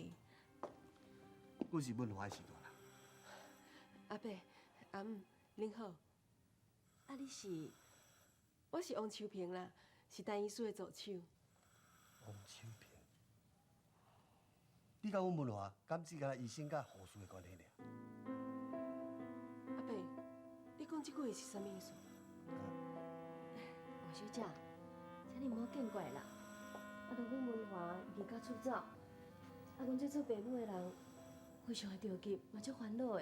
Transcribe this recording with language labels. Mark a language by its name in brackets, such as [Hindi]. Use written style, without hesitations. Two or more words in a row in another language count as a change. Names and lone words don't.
[Min Nan Chinese] 我是文华的时代啦。阿伯、阿姆，您好。啊，你是？我是王秋萍啦，是陈医师的助手。王秋萍，你甲阮文华，敢只甲医生甲护士的关系尔？阿伯，你讲这句话是啥物意思？王小姐，请你莫见怪啦。阮文华离家出走，阮这做爸母的人非常的着急，嘛足烦恼的。